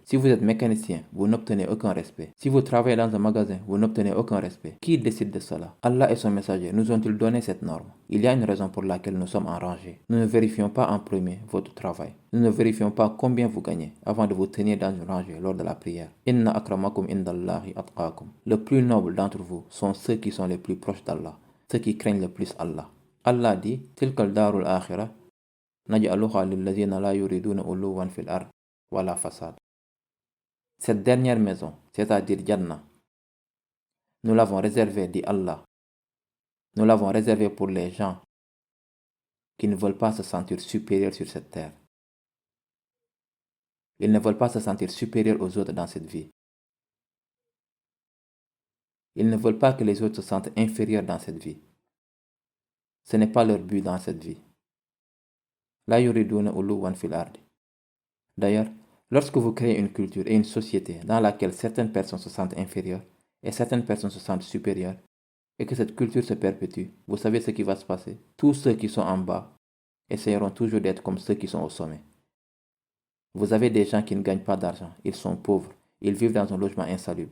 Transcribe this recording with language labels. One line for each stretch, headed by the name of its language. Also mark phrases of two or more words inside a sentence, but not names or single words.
French: Si vous êtes mécanicien, vous n'obtenez aucun respect. Si vous travaillez dans un magasin, vous n'obtenez aucun respect. Qui décide de cela? Allah et son messager nous ont-ils donné cette norme? Il y a une raison pour laquelle nous sommes en rangée. Nous ne vérifions pas en premier votre travail. Nous ne vérifions pas combien vous gagnez avant de vous tenir dans une rangée lors de la prière.
Arabic: إن أكرمكم عند الله أتقاكم.
French: Le plus noble d'entre vous sont ceux qui sont les plus proches d'Allah, ceux qui craignent le plus Allah. Allah dit,
Arabic: تلك الدار الآخرة نجعلها للذين لا يريدون علوا في الأرض ولا فساد.
French: Cette dernière maison, c'est-à-dire Jannah, nous l'avons réservée, dit Allah. Nous l'avons réservée pour les gens qui ne veulent pas se sentir supérieurs sur cette terre. Ils ne veulent pas se sentir supérieurs aux autres dans cette vie. Ils ne veulent pas que les autres se sentent inférieurs dans cette vie. Ce n'est pas leur but dans cette vie.
Arabic: لا يريدون علوا في الأرض.
French: D'ailleurs, lorsque vous créez une culture et une société dans laquelle certaines personnes se sentent inférieures et certaines personnes se sentent supérieures, et que cette culture se perpétue, vous savez ce qui va se passer. Tous ceux qui sont en bas essayeront toujours d'être comme ceux qui sont au sommet. Vous avez des gens qui ne gagnent pas d'argent, ils sont pauvres, ils vivent dans un logement insalubre.